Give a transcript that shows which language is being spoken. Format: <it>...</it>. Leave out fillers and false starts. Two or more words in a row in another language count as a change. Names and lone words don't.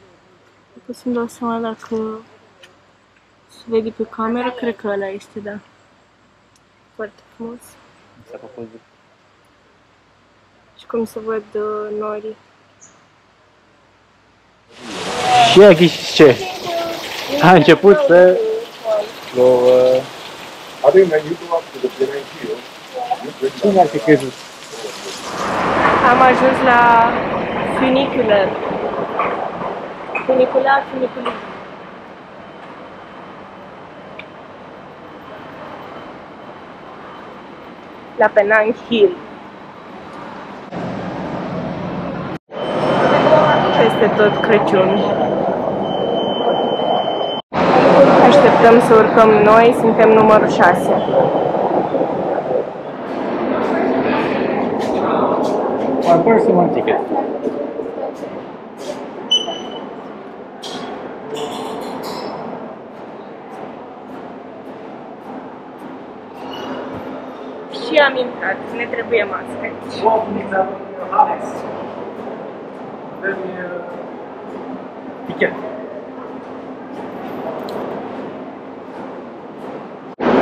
<ro>După să-mi dau seama dacă se vede pe cameră, cred că ăla este, da. Foarte frumos. Și cum se văd norii. Și ea ghiși ce? A început să plouă.</ro> <en>I think when you go up to the Penang Hill,</en> <ro>Cine ar fi crezut? Am ajuns la funicular. Funicular. La Penang Hill. Peste tot Crăciun. Așteptăm să urcăm noi, suntem numărul 6.</ro> <en>One person, one ticket.</en> <ro>Și am intrat, ne trebuie mască. Ticket.</ro>